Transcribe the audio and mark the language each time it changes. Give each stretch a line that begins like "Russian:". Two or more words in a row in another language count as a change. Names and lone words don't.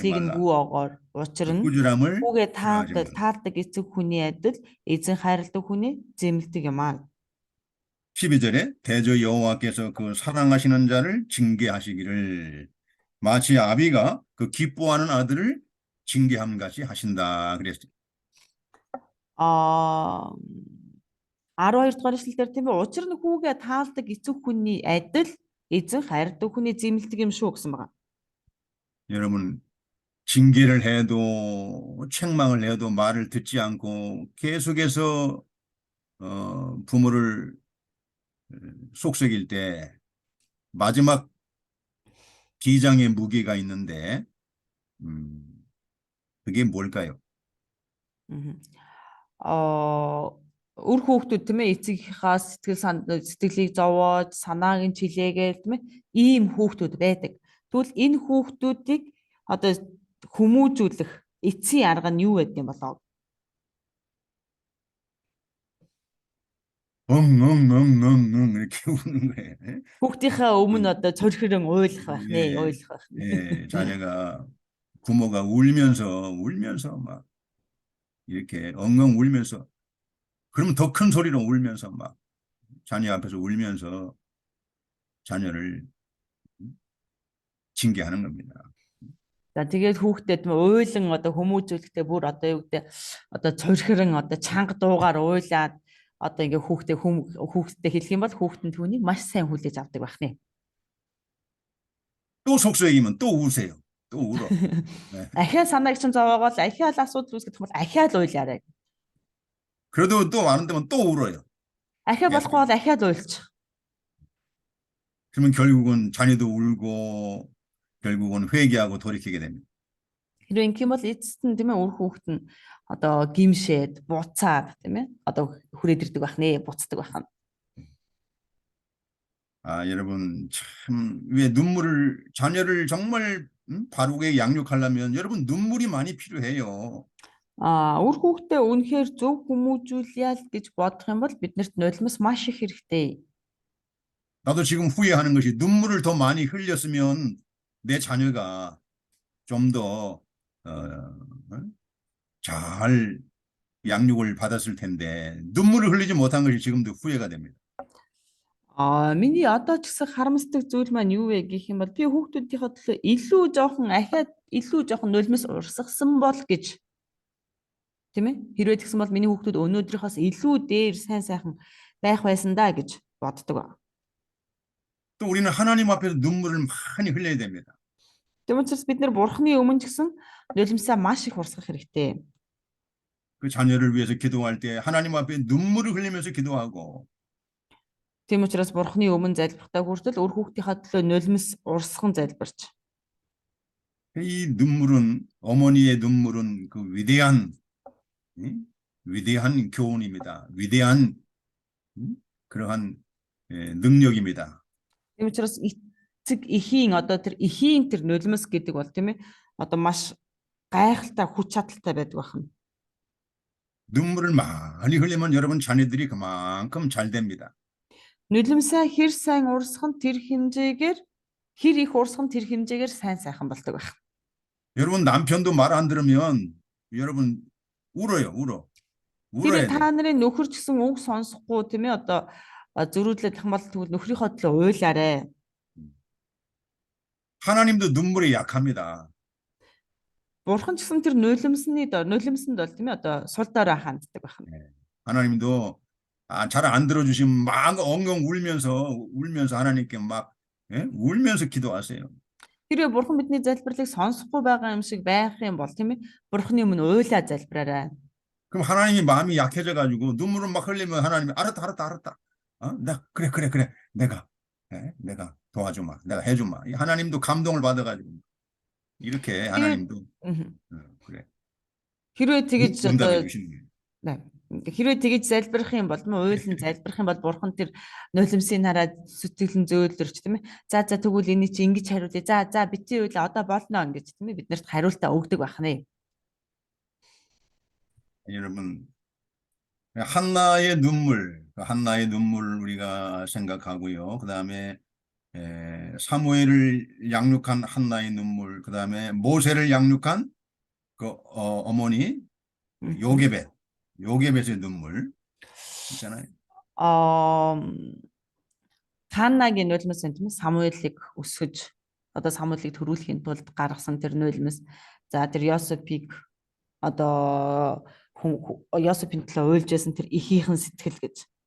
Mongolian: зэмлэлийг нь
Korean: 말라.
Mongolian: бүү огоор. Учир нь
Korean: 꾸지람을
Mongolian: хүүгээ
Korean: 좋아하지 말라.
Mongolian: таардаг эцэг хүний адил эзэн хайрладаг хүний зэмлдэг юм аа.
Korean: 12절에 대저 여호와께서 그 사랑하시는 자를 징계하시기를 마치 아비가 그 기뻐하는 아들을 징계함 같이 하신다 그랬어요.
Mongolian: 12 дугаар ишлэлээр тийм ээ учир нь хүүгээ таалдаг эцэг хүний адил эзэн хайрладаг хүний зэмлдэг юм шүү гэсэн байгаа.
Korean: 여러분 징계를 해도 책망을 해도 말을 듣지 않고 계속해서 부모를 속삭일 때 마지막 기장의 무게가 있는데 그게 뭘까요?
Mongolian: Үр хүүхдүүд тийм ээ эцэгийнхаа сэтгэлийг зовоож санааг нь чилээгээл тийм ээ ийм хүүхдүүд байдаг. Тэгвэл энэ хүүхдүүдийг одоо хүмүүжүүлэх эцсийн арга нь юу гэдэг юм болоо?
Korean: 이렇게 우는 거예요.
Mongolian: Хүүхдийнхаа өмнө одоо цорхирэн ойлгох байх нэ, ойлгох байх.
Korean: 예, 자녀가 부모가 울면서 막 이렇게 엉엉 울면서 그러면 더 큰 소리로 울면서 막 자녀 앞에서 울면서 자녀를 징계하는 겁니다.
Mongolian: За тэгээд хүүхдэд уйлан одоо хүмүүжүүлэхдээ бүр одоо юу гэдэг одоо цорхирэн одоо чанга дуугаар уйлаад одоо ингээ хүүхдэд хэлэх юм бол хүүхэд нь түүнийг маш сайн хүлээж авдаг байх нэ.
Korean: 또 속삭이면 또 우세요. 또 울어. 네.
Mongolian: Ахиа санааг чинь зовоогоол ахиа л асуудал үүсгэх юм бол ахиа л уйлаарай.
Korean: 그래도 또 안 되면 또 울어요.
Mongolian: Ахиа болохгүй бол ахиа л уйлчих.
Korean: 그러면 결국은 자녀도 울고 결국은 회개하고 돌이키게 됩니다.
Mongolian: Хэрвээ ингэх юм бол эцэст нь тийм ээ үр хүүхэд нь одоо гимшээд буцаад тийм ээ одоо хүрээд ирдэг байх нэ, буцдаг байх нь.
Korean: 여러분 참 왜 자녀를 정말 바르게 양육하려면 여러분 눈물이 많이 필요해요.
Mongolian: Үр хүүхдээ үнэхээр зөв хүмүүжүүлъя гэж бодох юм бол биднэрт нулимс маш их хэрэгтэй.
Korean: 나도 지금 후회하는 것이 눈물을 더 많이 흘렸으면 내 자녀가 좀 더 잘 양육을 받았을 텐데 눈물을 흘리지 못한 것이 지금도 후회가 됩니다.
Mongolian: Миний одоо ч гэсэн харамсдаг зүйл маань юу вэ гэх юм бол би хүүхдүүдийнхээ төлөө илүү жоохон нулимс урсгасан бол гэж тийм ээ хэрвээ тэгсэн бол миний хүүхдүүд өнөөдрийнхоос илүү дээр сайн сайхан байх байсан даа гэж боддог.
Korean: 또 우리는 하나님 앞에서 눈물을 많이 흘려야 됩니다.
Mongolian: Тийм учраас бид нэр бурхны өмнө ч гэсэн нулимсаа маш их урсгах хэрэгтэй.
Korean: 그 자녀를 위해서 기도할 때 하나님 앞에 눈물을 흘리면서 기도하고
Mongolian: Тийм учраас бурхны өмнө залбирахтаа хүртэл өр хүүхдийнхаа төлөө нулимс урсган залбирч.
Korean: 이 눈물은 어머니의 눈물은 그 위대한 위대한 교훈입니다. 위대한 그러한 능력입니다.
Mongolian: Тийм учраас эцэг эхийн одоо тэр эхийн тэр нулимс гэдэг бол тийм ээ одоо маш гайхалтай хүч чадалтай байдаг байна.
Korean: 눈물을 많이 흘리면 여러분 자녀들이 그만큼 잘 됩니다.
Mongolian: Нулимсаа хэр сайн урсгах нь тэр хэмжээгээр хэр их урсгах нь тэр хэмжээгээр сайн сайхан болдог байна.
Korean: 여러분 남편도 말 안 들으면 여러분 울어요, 울어. 울어야
Mongolian: Тэр
Korean: 돼.
Mongolian: та нарын нөхөр ч гэсэн үг сонсохгүй тийм ээ одоо зөрүүдлэх юм бол тэгвэл нөхрийнхөө төлөө уйлаарэ.
Korean: 하나님도 눈물에 약합니다.
Mongolian: Бурхан ч гэсэн тэр нулимсэнд бол тийм ээ одоо сул дорой ханддаг байна.
Korean: 하나님도 잘 안 들어주시면 막 엉엉 울면서 하나님께 막 울면서 기도하세요.
Mongolian: Тэрээ бурхан бидний залбирлыг сонсохгүй байгаа юм шиг байх юм бол тийм ээ бурханы өмнө уйлаа залбираарай.
Korean: 그럼 하나님이 마음이 약해져 가지고 눈물을 막 흘리면 하나님이 알았다. 그래. 내가 도와주마. 내가 해주마. 하나님도 감동을 받아 가지고 이렇게 하나님도 그래.
Mongolian: Хэрвээ тэгэж
Korean: 응답해
Mongolian: одоо
Korean: 주시는 거예요.
Mongolian: хэрвээ тэгэж залбирах юм бол уйлан залбирах юм бол бурхан тэр нулимсыг хараад сэтгэлэн зөөлрч тийм ээ. За тэгвэл энийг чи ингэж хариулъя. За битгий уйлаа одоо болно ингэж тийм ээ биднэрт хариултаа өгдөг байна.
Korean: 여러분 한나의 눈물 우리가 생각하고요. 그다음에 사무엘을 양육한 한나의 눈물, 그다음에 모세를 양육한 그 어머니 요게벳의 눈물 있잖아요.
Mongolian: Ханнагийн нулимс энэ тийм ээ Самуэлийг өсгөж одоо Самуэлийг төрүүлэхийн тулд гаргасан тэр нулимс. За тэр Йосепийг одоо Йосепийн төлөө уйлжсэн тэр ихийнхэн сэтгэл гэж.